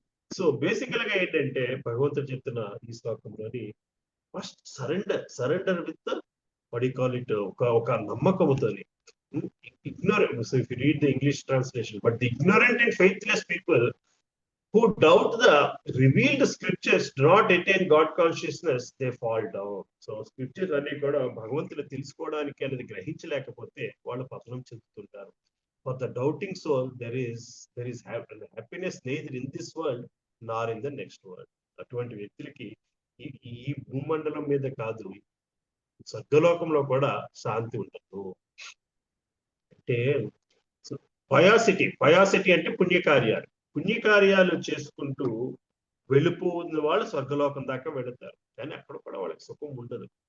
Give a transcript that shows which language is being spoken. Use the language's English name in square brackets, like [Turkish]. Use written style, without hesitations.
[Telugu] So బేసికల్ గా ఏంటంటే భగవంతుడు చెప్తున్న ఈ శ్లోకంలోని [English] first surrender with what you call it, [Telugu] ఒక నమ్మకముతోని. [English] ignorant, so if you read the English translation, but the ignorant and faithless people who doubt the revealed scriptures do not attain God consciousnness, they fall down. So [Telugu] scriptures అన్ని కూడా భగవంతుని తెలుసుకోవడానికి అనేది గ్రహించలేకపోతే వాళ్ళు పతనం చెందుతుంటారు. [English] For the doubting soul there is happiness neither in this world nor in the next world. [Telugu] అటువంటి వ్యక్తులకి ఈ భూమండలం మీద కాదు, స్వర్గలోకంలో కూడా శాంతి ఉండదు. అంటే పయాసిటీ అంటే పుణ్యకార్యాలు చేసుకుంటూ వెళ్ళిపోయిన వాళ్ళు స్వర్గలోకం దాకా వెళతారు, కానీ అక్కడ కూడా వాళ్ళకి సుఖం ఉండదు.